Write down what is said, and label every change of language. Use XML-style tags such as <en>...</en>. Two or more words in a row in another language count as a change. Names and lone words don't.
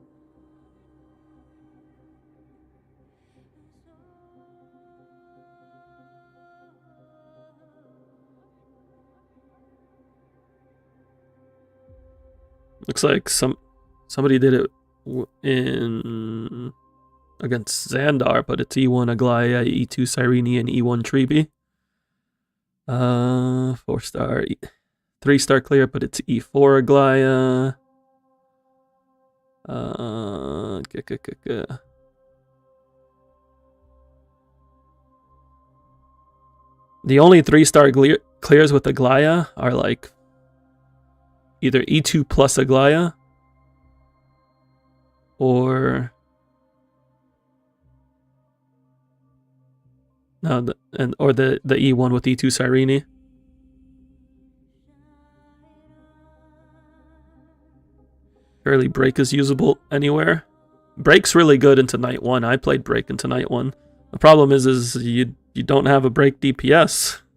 <en>Looks like somebody did it in against Xandar, but it's E1 Aglaya, E2 Cyrene, and E1 Treeby. 4-star, 3-star clear, but it's E4 Aglaya. The only 3-star clears with Aglaya are like either E2 plus Aglaya or no, the E1 with E2 Cyrene. Fairly Break is usable anywhere. Break's really good into Night 1. I played Break into Night 1. The problem is you don't have a Break DPS.</en>